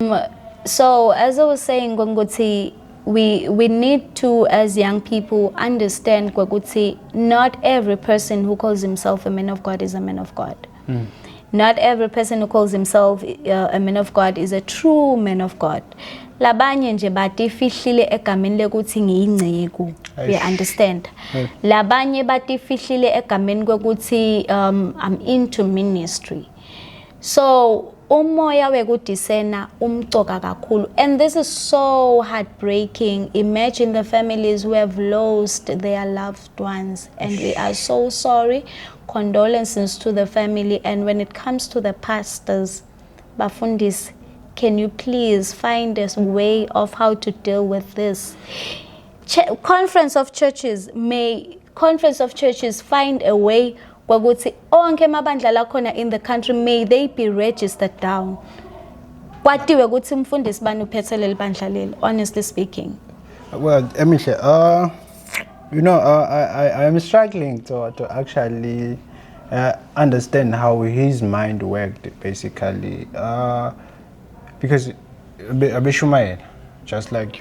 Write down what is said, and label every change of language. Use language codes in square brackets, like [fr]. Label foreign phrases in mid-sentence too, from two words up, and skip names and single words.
[en] So as I was saying, Gongoti, we need to, as young people, understand, Gongoti, not every person who calls himself a man of God is a man of God. Not every person who calls himself a man of God is a true man of God. [ss] Labanye nje batifihlile egameni lekuthi ngiyingceku. [en] We understand. [ss] Labanye batifihlile egameni kwekuthi [en] I'm into ministry. [ss] So umoya wekudisena umcoka kakhulu, [en] and this is so heartbreaking. Imagine the families who have lost their loved ones, and we are so sorry. Condolences to the family. And when it comes to the pastors, Bafundis, can you please find a way of how to deal with this? Conference of churches find a way [ss] kwakuthi onke amabandla lakhona [en] in the country, may they be registered down. [ss] Kwatiwe ukuthi umfundisi bani uphethe leli bandla leli, [en] honestly speaking. Well, Emihle, you know, I am struggling to actually understand how his mind worked, basically, because Abishumael, just like you,